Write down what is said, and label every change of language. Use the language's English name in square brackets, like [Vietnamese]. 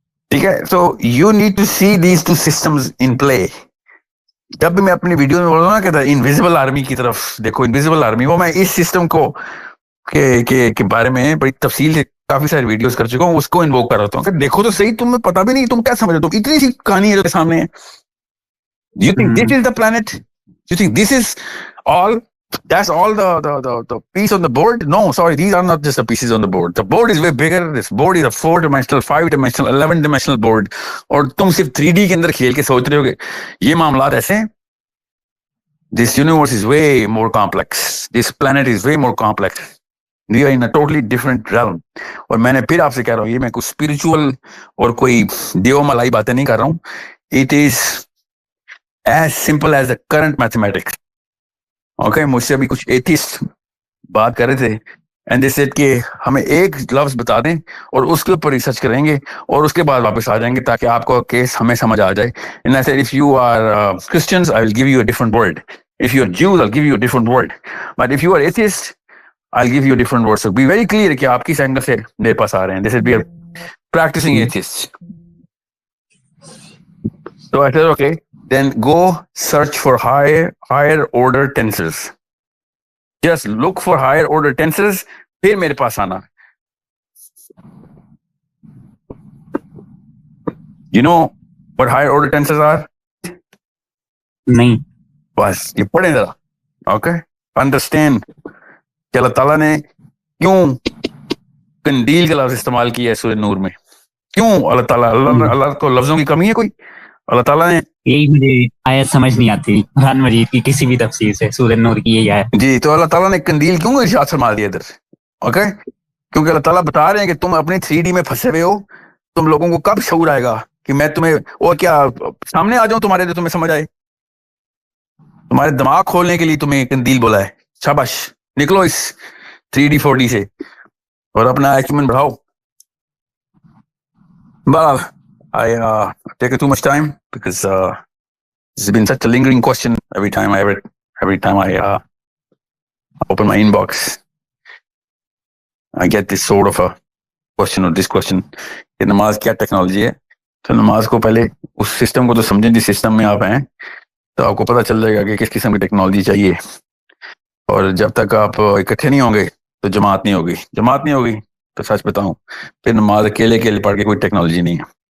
[English] ٹھیک ہے, so you need to see these two systems in play. [Urdu] جب بھی میں اپنی ویڈیو میں بول رہا ہوں نا کہ انویزیبل آرمی کی طرف دیکھو, انویزیبل آرمی, وہ میں اس سسٹم کو کے بارے میں بڑی تفصیل سے کافی ساری ویڈیوز کر چکا ہوں, اس کو انووک کر رہا ہوں کہ دیکھو تو صحیح, تمہیں پتا بھی نہیں, تم کیا سمجھ رہے ہو, اتنی سی کہانی ہے جو سامنے ہے. [English] You think this is the planet? You think this is all? That's all the piece on the board? No, sorry, these are not just the pieces on the board. The board is way bigger. This board is a 4-dimensional, 5-dimensional, 11-dimensional board. [Urdu] اور تم صرف 3D کے اندر کھیل کے سوچ رہے ہو کہ یہ معاملات ایسے ہیں. [English] This universe is way more complex. This planet is way more complex. We are in a totally different realm. [Urdu] اور میں نے پھر آپ سے کہہ رہا ہوں, یہ میں کوئی اسپرچول اور کوئی دیو ملائی باتیں نہیں کر رہا ہوں. [English] It is as simple as the current mathematics. [Urdu] Okay, مجھ سے ابھی کچھ ایتھیسٹ بات کر رہے تھے, [English] and they said [Urdu] کہ ہمیں ایک لفظ بتا دیں اور اس کے اوپر ریسرچ کریں گے اور اس کے بعد واپس آ جائیں گے تاکہ آپ کو کیس ہمیں سمجھ آ جائے. [English] And I said if you are Christians, I will give you a different word. If you are Jews, I'll give you a different word. But if you are atheists, I'll give you a different word. So be very clear [Urdu] کہ آپ کس angle سے میرے پاس آ رہے ہیں. [English] They said we are practicing atheists. So I said okay. Then go search for higher order tensors. Just look for higher order tensors. [Urdu] پھر میرے پاس آنا. [English] You know what higher order tensors are? [Urdu] نہیں. بس یہ پڑھیں ذرا. [English] Okay? Understand [Urdu] کہ اللہ تعالیٰ نے کیوں قندیل کا لفظ استعمال کیا ہے سورہ نور میں؟ کیوں اللہ تعالیٰ اللہ کو لفظوں کی کمی ہے کوئی؟ اللہ تعالیٰ نے یہی مجھے آیت سمجھ نہیں آتی قرآن مجید کی کسی بھی تفسیر سے، سورہ نور کی یہی آیت. جی، تو اللہ تعالیٰ نے قندیل کیوں ارشاد فرما دیا ادھر؟ اوکے، کیونکہ اللہ تعالیٰ بتا رہے ہیں کہ تم اپنے 3D میں پھنسے ہوئے ہو. تم لوگوں کو کب شعور آئے گا کہ میں تمہیں اور کیا سامنے آ جاؤں تمہارے، جو تمہیں سمجھ آئے؟ تمہارے دماغ کھولنے کے لیے تمہیں قندیل بولا ہے. شاباش، نکلو اس 3D 4D سے اور اپنا ایکومنٹ بڑھاؤ. [English] But I take too much time because this has been such a lingering question every time I read, every time I open my inbox. I get this sort of a question or this question [Urdu] کہ نماز کیا technology ہے. تو نماز کو پہلے اس system کو تو سمجھیں جس سسٹم میں آپ ہیں، تو آپ کو پتہ چل جائے گا کہ کس قسم کی ٹیکنالوجی چاہیے. اور جب تک آپ اکٹھے نہیں ہوں گے تو جماعت نہیں ہوگی. جماعت نہیں ہوگی تو سچ بتاؤں پھر نماز اکیلے پڑھ کے کوئی ٹیکنالوجی نہیں ہے.